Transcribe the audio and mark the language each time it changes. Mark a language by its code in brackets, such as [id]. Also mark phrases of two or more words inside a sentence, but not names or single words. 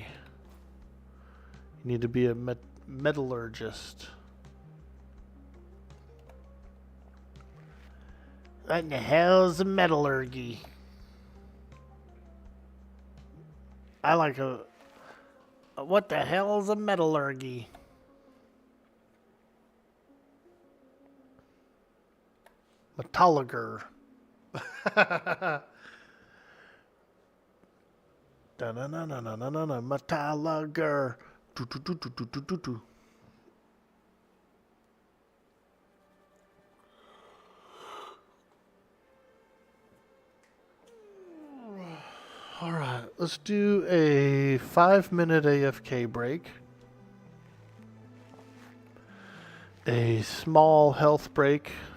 [en] You need to be a metallurgist. What in the hell's a metallurgy? I like a... What the hell's a metallurgy? Metallurger. Da-na-na-na-na-na-na. Metallurger. Do-do-do-do-do-do-do. All right, let's do a 5-minute AFK break. A small health break.